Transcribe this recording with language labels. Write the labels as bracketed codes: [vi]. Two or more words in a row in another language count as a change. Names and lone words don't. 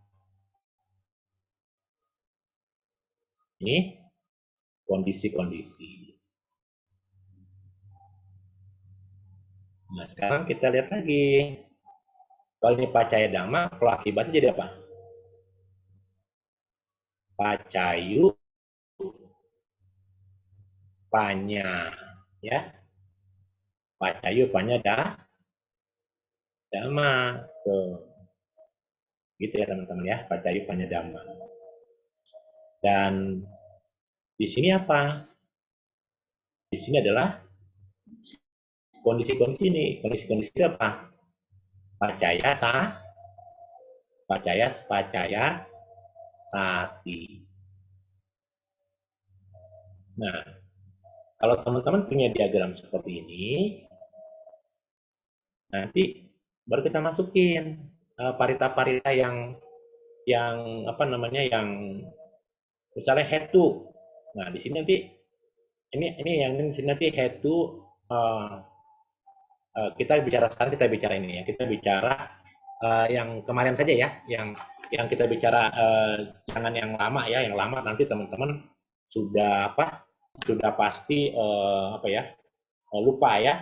[id] Ini kondisi-kondisi. Nah, sekarang kita lihat lagi. Kalau ini [pi] pacaya dhamma, [id] kalau akibatnya jadi apa? Pacayu panya. Ya. Pacayu panya dhamma. Tuh. Gitu ya teman-teman ya. [pi] Pacayu panya dhamma. [id] Dan di sini apa? Di sini adalah kondisi-kondisi ini. Kondisi-kondisi apa? [pi] Pacaya sati. [id] Nah, Kalau teman-teman punya diagram seperti ini, nanti baru kita masukin parita-parita yang apa namanya, yang misalnya head to. Nah, di sini nanti ini yang di sini nanti head to, kita bicara sekarang, kita bicara ini ya. Kita bicara yang kemarin saja ya, yang kita bicara, jangan yang lama ya. Yang lama nanti teman-teman sudah apa? Sudah pasti apa ya? Lupa ya.